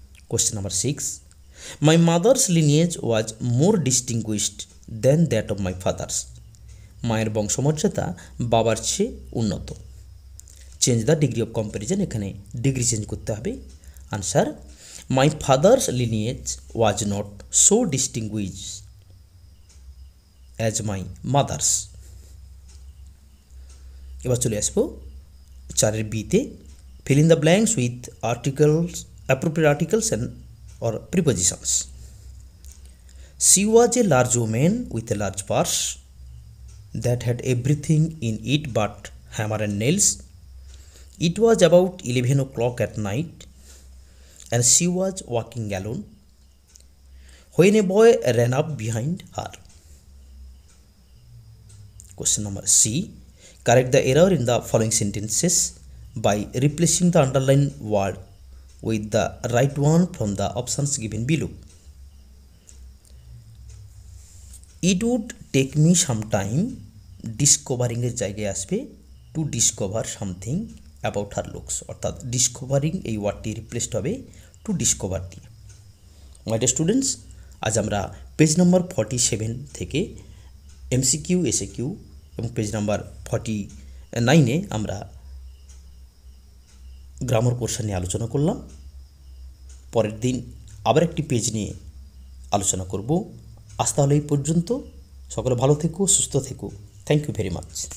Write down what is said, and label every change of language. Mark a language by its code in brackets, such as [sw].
[en] question number 6, my mother's lineage was more distinguished than that of my father's, [bn] মায়ের বংশমর্যাদা বাবার চেয়ে উন্নত। [en] change the degree of comparison, [bn] এখানে degree change করতে হবে। [en] Answer, my father's lineage was not so distinguished as my mother's. [bn] এবার চলে আসবো 4 বিতে, [en] fill in the blanks with articles, appropriate articles and or prepositions. She was a large woman with a large purse that had everything in it but hammer and nails. It was about 11 o'clock at night and she was walking alone when a boy ran up behind her. Question number C, correct the error in the following sentences by replacing the underlined word with the right one from the options given below. It would take me some time discovering [bn] এর জায়গায় আসবে [en] to discover something about her looks, অর্থাৎ discovering [bn] এই ওয়ার্ডটি replaced হবে [en] to discover দিয়ে। [bn] My dear students, আজ আমরা page number 47 থেকে এমসিকিউ, এসএকিউ এবং পেজ নাম্বার 49-এ আমরা গ্রামার পোর্শন নিয়ে আলোচনা করলাম। পরের দিন আবার একটি পেজ নিয়ে আলোচনা করব। আজ তাহলে এই পর্যন্ত। সকলে ভালো থেকো, সুস্থ থেকো। [en] Thank you very much.